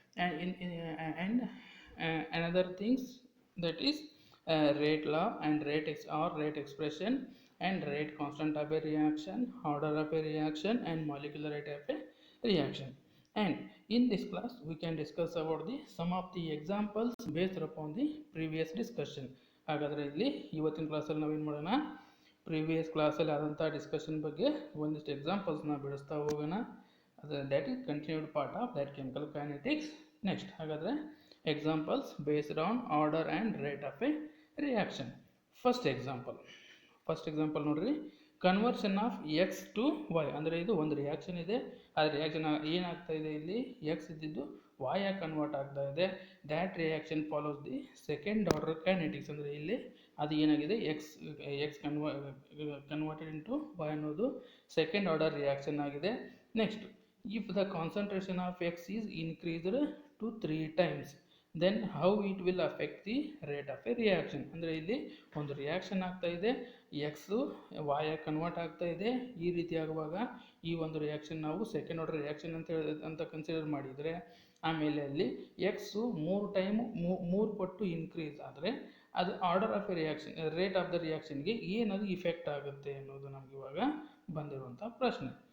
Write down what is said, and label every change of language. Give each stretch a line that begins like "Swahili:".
English: And another things, that is rate law and rate expression and rate constant of a reaction, order of a reaction and molecular rate of a reaction. And in this class we can discuss about the some of the examples based upon the previous discussion.
Kannada: ಹಾಗಾದರೆ ಇಲ್ಲಿ ಇವತ್ತಿನ ಕ್ಲಾಸಲ್ಲಿ ನಾವೇನು ಮಾಡೋಣ, previous ಕ್ಲಾಸಲ್ಲಿ ಆದಂಥ discussion ಬಗ್ಗೆ ಒಂದಿಷ್ಟು ಎಕ್ಸಾಂಪಲ್ಸ್ನ ಬಿಡಿಸ್ತಾ ಹೋಗೋಣ.
English: That is continued part of that chemical kinetics. Next ಹಾಗಾದರೆ examples based on order and rate of a reaction. First example ನೋಡ್ರಿ, conversion of X to Y.
Kannada: ಅಂದರೆ ಇದು ಒಂದು ರಿಯಾಕ್ಷನ್ ಇದೆ, ಆ ರಿಯಾಕ್ಷನ್ ಏನಾಗ್ತಾ ಇದೆ, ಇಲ್ಲಿ ಎಕ್ಸ್ ಇದ್ದಿದ್ದು ವೈ ಆಗಿ ಕನ್ವರ್ಟ್ ಆಗ್ತಾ ಇದೆ.
English: That reaction follows the second order kinetics.
Kannada: ಅಂದರೆ ಇಲ್ಲಿ ಅದು ಏನಾಗಿದೆ, ಎಕ್ಸ್ ಕನ್ವರ್ಟೆಡ್ ಇಂಟು ವೈ ಅನ್ನೋದು ಸೆಕೆಂಡ್ ಆರ್ಡರ್ ರಿಯಾಕ್ಷನ್ ಆಗಿದೆ.
English: Next, if the concentration of X is increased to 3 times, then how it will affect the rate of a reaction.
Kannada: ಅಂದರೆ ಇಲ್ಲಿ ಒಂದು reaction ಆಗ್ತಾ ಇದೆ, ಎಕ್ಸು ವೈ ಆಗಿ ಕನ್ವರ್ಟ್ ಆಗ್ತಾ ಇದೆ. ಈ ರೀತಿ ಆಗುವಾಗ ಈ ಒಂದು ರಿಯಾಕ್ಷನ್ ನಾವು ಸೆಕೆಂಡ್ ಆರ್ಡರ್ ರಿಯಾಕ್ಷನ್ ಅಂತ ಕನ್ಸಿಡರ್ ಮಾಡಿದರೆ, ಆಮೇಲೆ ಅಲ್ಲಿ ಎಕ್ಸು 3 ಪಟ್ಟು ಇನ್ಕ್ರೀಸ್ ಆದರೆ ಅದು order of A reaction, rate of the ರಿಯಾಕ್ಷನ್ಗೆ ಏನದು ಇಫೆಕ್ಟ್ ಆಗುತ್ತೆ ಅನ್ನೋದು ನಮ್ಗೆ ಇವಾಗ ಬಂದಿರುವಂಥ ಪ್ರಶ್ನೆ.